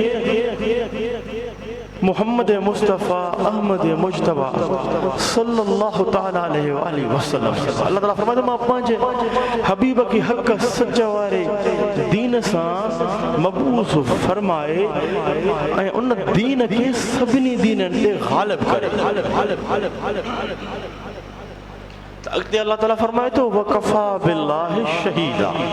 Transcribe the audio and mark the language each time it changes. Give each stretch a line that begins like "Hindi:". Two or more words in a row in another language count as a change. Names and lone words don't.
Sindhi: मुहम्मद मुस्तफ़ा अहमद मुज्तबा
Arabic: صلى الله تعالى عليه وسلم
Sindhi: अल्लाह ताला फरमाए मां पंहिंजे हबीब खे हक़ सच वारे दीन सां मबूस फरमाए ऐं उन दीन खे सभिनी दीननि ते ग़ालिब करे। अॻिते अल्लाह ताला फरमाए थो
Arabic: وكفى بالله شهيدا.